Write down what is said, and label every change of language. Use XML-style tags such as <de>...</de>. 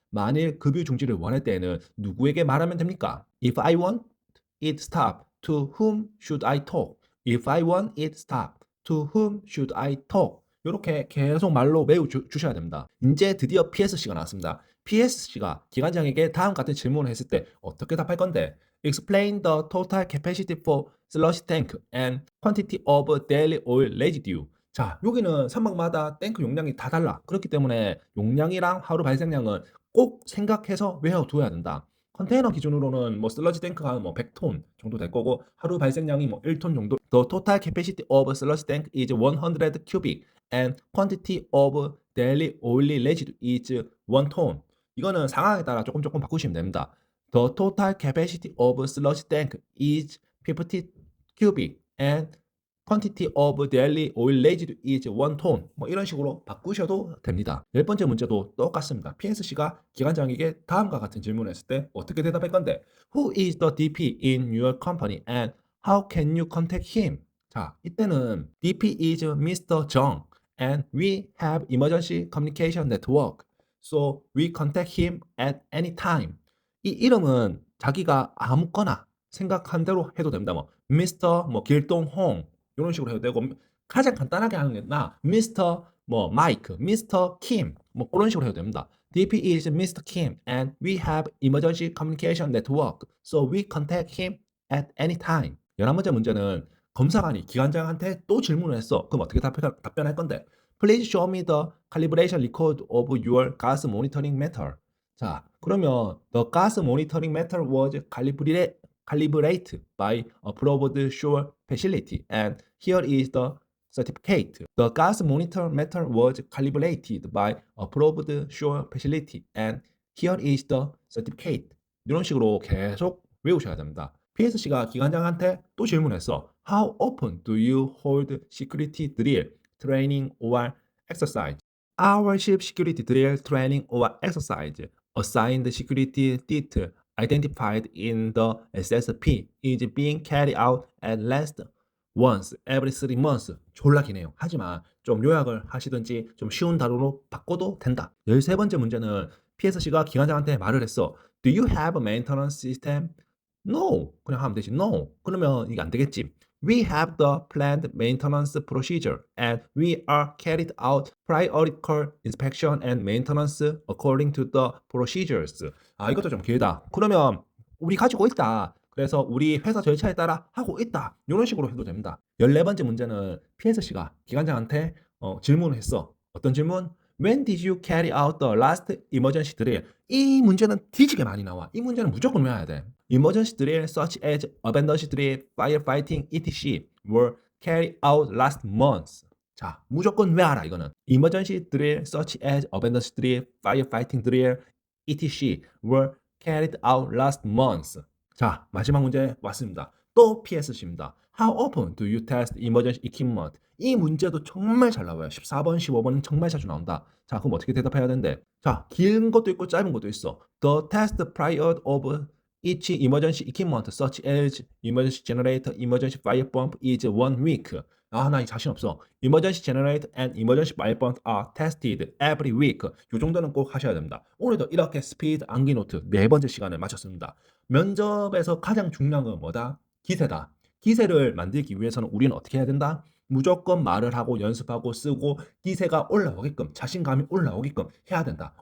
<ko>만일 급유 중지를 원할 때에는 누구에게 말하면 됩니까?</ko> <en>If I want it stop, to whom should I talk? If I want it stop, to whom should I talk?</en> <ko>이렇게 계속 말로 외워 주셔야 됩니다. 이제 드디어 PSC가 나왔습니다. PSC가 기관장에게 다음 같은 질문을 했을 때 어떻게 답할 건데?</ko> <en>Explain the total capacity for sludge tank and quantity of daily oil residue.</en> <ko>자, 여기는 선박마다 탱크 용량이 다 달라. 그렇기 때문에 용량이랑 하루 발생량은 꼭 생각해서 외워둬야 된다. 컨테이너 기준으로는 뭐 슬러지 탱크가 뭐 100톤 정도 될 거고 하루 발생량이 뭐 1톤 정도.</ko> <en>The total capacity of sludge tank is 100 cubic and quantity of daily oil residue is 1 ton.</en> <ko>이거는 상황에 따라 조금 바꾸시면 됩니다.</ko> <en>The total capacity of sludge tank is 50 cubic and quantity of daily oil residue is 1 ton.</en> <ko>뭐 이런 식으로 바꾸셔도 됩니다. 열 번째 문제도 똑같습니다. PSC가 기관장에게 다음과 같은 질문을 했을 때 어떻게 대답할 건데?</ko> <en>Who is the DP in your company and how can you contact him?</en> <ko>자, 이때는</ko> <en>DP is Mr. Jung and we have emergency communication network. So we contact him at any time.</en> <ko>이 이름은 자기가 아무거나 생각한 대로 해도 됩니다. 뭐 Mr. 뭐 길동홍 이런 식으로 해도 되고 가장 간단하게 하는 게 나 Mr. 뭐 마이크, Mr. Kim 뭐 그런 식으로 해도 됩니다.</ko> <en>DP is Mr. Kim and we have emergency communication network. So we contact him at any time.</en> <ko>11번째 문제는 검사관이 기관장한테 또 질문을 했어. 그럼 어떻게 답변할 건데?</ko> <en>Please show me the calibration record of your gas monitoring meter.</en> <ko>자, 그러면</ko> <en>the gas monitoring method was calibrated by approved shore facility, and here is the certificate. The gas monitor method was calibrated by approved shore facility, and here is the certificate.</en> <ko>이런 식으로 계속 외우셔야 됩니다. PSC가 기관장한테 또 질문했어.</ko> <en>How often do you hold security drill, training or exercise? Our ship security drill, training or exercise assigned security detail identified in the SSP is being carried out at least once every 3 months.</en> <ko>졸라 기네요. 하지만 좀 요약을 하시든지 좀 쉬운 단어로 바꿔도 된다. 13번째 문제는 PSC가 기관장한테 말을 했어.</ko> <en>Do you have a maintenance system? No.</en> <ko>그냥 하면 되지. No. 그러면 이게 안 되겠지.</ko> <en>We have the planned maintenance procedure and we are carried out periodical inspection and maintenance according to the procedures.</en> <ko>아, 이것도 좀 길다. 그러면 우리 가지고 있다. 그래서 우리 회사 절차에 따라 하고 있다. 이런 식으로 해도 됩니다. 14번째 문제는 PSC가 기관장한테 질문을 했어. 어떤 질문?</ko> <en>When did you carry out the last emergency drill?</en> <ko>이 문제는 뒤지게 많이 나와. 이 문제는 무조건 외워야 돼.</ko> <en>Emergency drill such as abandoned drill, firefighting, etc. were carried out last month.</en> <ko>자, 무조건 외워라 이거는.</ko> <en>Emergency drill such as abandoned drill, firefighting drill, etc. were carried out last month.</en> <ko>자, 마지막 문제 왔습니다. 또 PSC입니다.</ko> <en>How often do you test emergency equipment?</en> <ko>이 문제도 정말 잘 나와요. 14번, 15번은 정말 자주 나온다. 자, 그럼 어떻게 대답해야 되는데? 자, 긴 것도 있고 짧은 것도 있어.</ko> <en>The test period of each emergency equipment such as emergency generator, emergency fire pump is 1 week.</en> <ko>아, 나 이 자신 없어.</ko> <en>Emergency generator and emergency fire pump are tested every week.</en> <ko>요 정도는 꼭 하셔야 됩니다. 오늘도 이렇게 스피드 암기 노트 4번째 시간을 마쳤습니다. 면접에서 가장 중요한 건 뭐다? 기세다. 기세를 만들기 위해서는 우리는 어떻게 해야 된다? 무조건 말을 하고 연습하고 쓰고 기세가 올라오게끔 자신감이 올라오게끔 해야 된다.</ko>